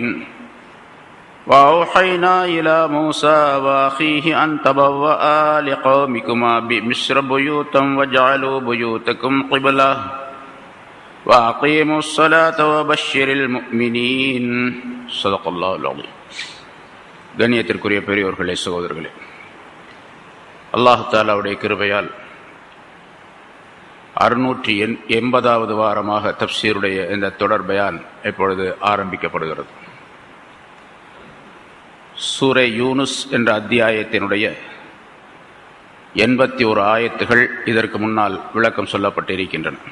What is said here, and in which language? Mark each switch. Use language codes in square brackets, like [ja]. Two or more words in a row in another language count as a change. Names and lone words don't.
[ar] وأوحينا إلى موسى وأخيه أن تبوأ لقومكما بمصر بيوتا واجعلوا بيوتكم قبلة وأقيموا الصلاة وبشر المؤمنين. صدق الله العظيم. [ta] கண்ணியத்திற்குரிய பெரியோர்களே, சகோதரர்களே, அல்லாஹ் தஆலாவுடைய கிருபையால் 680வது வாரமாக தப்சீருடைய இந்த தொடர் பயான் இப்பொழுது ஆரம்பிக்கப்படுகிறது. சூரை யூனுஸ் என்ற அத்தியாயத்தினுடைய 81 ஆயத்துகள் இதற்கு முன்னால் விளக்கம் சொல்லப்பட்டிருக்கின்றன.